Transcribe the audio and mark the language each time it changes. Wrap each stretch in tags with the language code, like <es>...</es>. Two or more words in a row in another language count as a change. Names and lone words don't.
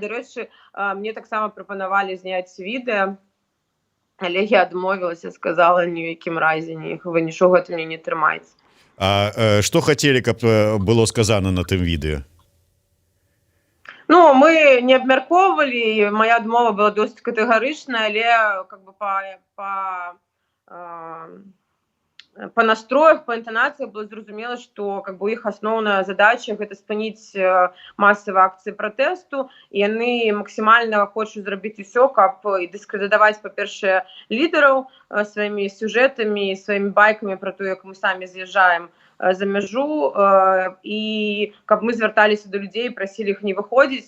<be>Дарэчы, мне таксама прапанавалі зняць відэа, але я адмовілася, сказала, ні ў якім разе вы нічога ад мяне не трымаеце. А што хацелі, каб было сказана на тым відэа? Ну, мы не абмяркоўвалі, моя адмова была досыць катэгарычная, але</be> <ru>как бы</ru> <be>по настроях, по інтанацыях было зразумела, што</be> <ru>как бы</ru> <be>іх асноўная задача гэта спыніць масавыя акцыі пратэсту, і яны максімальна хочуць зрабіць усё, каб дыскрэдытаваць, па-першае, лідараў сваімі сюжэтамі, сваімі байкамі про то, як мы самі з'язджаем за мяжу, і каб мы звярталіся да людзей, прасілі іх не выходзіць.</be>